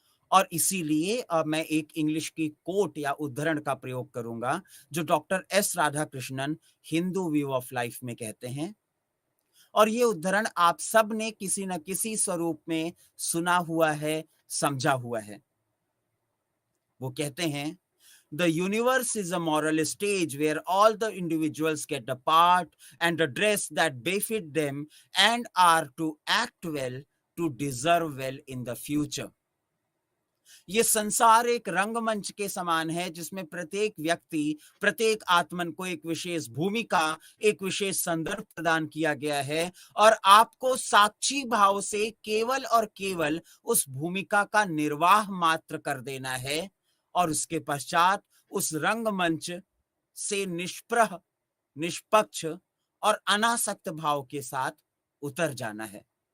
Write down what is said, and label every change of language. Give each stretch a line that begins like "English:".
Hindi: और इसीलिए मैं एक इंग्लिश की कोट या उद्धरण का प्रयोग करूंगा जो doctor S Radhakrishnan Hindu view of life में कहते हैं, और ये उद्धरण आप सब ने किसी न किसी स्वरूप में सुना हुआ है, समझा हुआ है। वो कहते हैं,
English: The universe is a moral stage where all the individuals get a part and a dress that befit them and are to act well to deserve well in the future.
Hindi: ये संसार एक रंगमंच के समान है जिसमें प्रत्येक व्यक्ति, प्रत्येक आत्मन को एक विशेष भूमिका, एक विशेष संदर्भ प्रदान किया गया है और आपको साक्षी भाव से केवल और केवल उस भूमिका का निर्वाह मात्र कर देना है और उसके पश्चात उस रंगमंच से निष्प्रह, निष्पक्ष और अनासक्त भाव के साथ उतर जाना है।